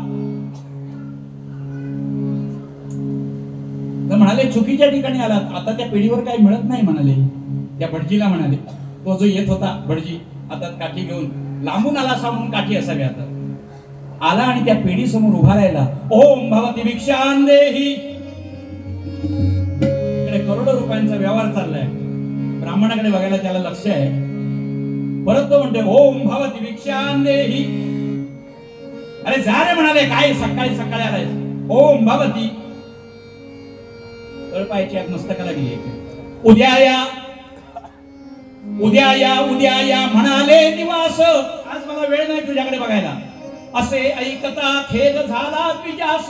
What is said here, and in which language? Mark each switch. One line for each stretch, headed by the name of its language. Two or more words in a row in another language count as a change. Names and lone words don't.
Marathi: तर म्हणाले चुकीच्या ठिकाणी आलात, आता त्या पिढीवर काही मिळत नाही म्हणाले. त्या भटजीला म्हणाले, तो जो येत होता भटजी हातात काठी घेऊन, लांबून आला असा म्हणून काठी असावी, आता आला आणि त्या पेढी समोर उभा राहिला.
Sanskrit: ओम भवती भिक्षां देही.
Marathi: इकडे करोडो रुपयांचा व्यवहार चाललाय. ब्राह्मणाकडे बघायला त्याला लक्ष आहे. परत तो म्हणते
Sanskrit: ओम भवती भिक्षां देही.
Marathi: अरे जा रे म्हणाले, काय सकाळी सकाळी आलाय.
Sanskrit: ओम भवती.
Marathi: तळपायची आग मस्तकाला गेली. उद्या या, उद्या या, उद्या या म्हणाले निवास. आज मला वेळ नाही तुझ्याकडे बघायला. असे ऐकता खेद झाला द्विजास.